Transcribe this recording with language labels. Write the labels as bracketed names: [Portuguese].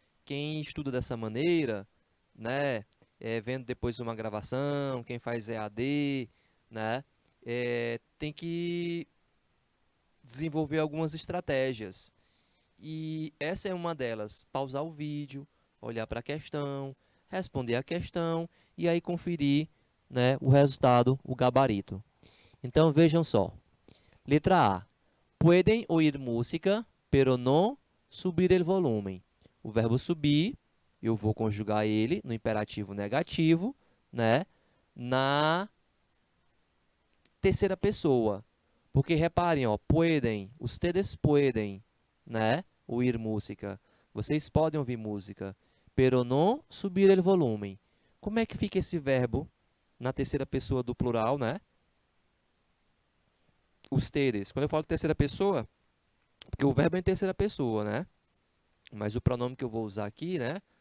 [Portuguese] Quem estuda dessa maneira, né, vendo depois uma gravação, quem faz EAD, né, tem que desenvolver algumas estratégias. E essa é uma delas, pausar o vídeo, olhar para a questão, responder a questão e aí conferir, né, o resultado, o gabarito. Então, vejam só. Letra A. [Spanish] Pueden oír música, pero no subir el volumen. [Portuguese] O verbo subir, eu vou conjugar ele no imperativo negativo, né, na terceira pessoa. Porque reparem, ó, [Spanish] pueden, ustedes pueden, [Portuguese] né, [Spanish] oír música. [Portuguese] Vocês podem ouvir música, [Spanish] pero no subir el volumen. [Portuguese] Como é que fica esse verbo na terceira pessoa do plural, né? Ustedes. Quando eu falo terceira pessoa, porque o verbo é em terceira pessoa, né? Mas o pronome que eu vou usar aqui, né?